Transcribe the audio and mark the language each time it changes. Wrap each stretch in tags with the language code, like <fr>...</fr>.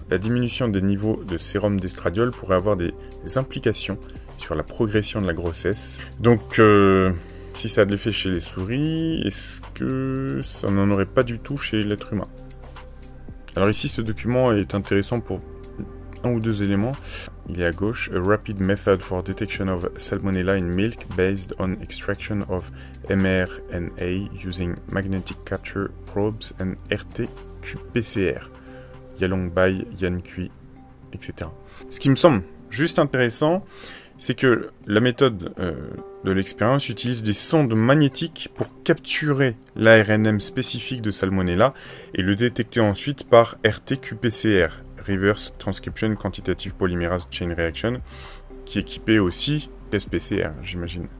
<fr>La diminution des niveaux de sérum d'estradiol pourrait avoir des implications sur la progression de la grossesse. Donc, si ça a de l'effet chez les souris, est-ce que ça n'en aurait pas du tout chez l'être humain ? Alors ici, ce document est intéressant pour un ou deux éléments. Il est à gauche.</fr> <en>A rapid method for detection of Salmonella in milk based on extraction of mRNA using magnetic capture probes and RT-qPCR.</en> <fr>Yalong Bai, Yan Kui, etc. Ce qui me semble juste intéressant, c'est que la méthode de l'expérience utilise des sondes magnétiques pour capturer l'ARNM spécifique de Salmonella et le détecter ensuite par RT-qPCR, Reverse Transcription Quantitative Polymerase Chain Reaction, qui est équipé aussi d'SPCR, j'imagine.</fr>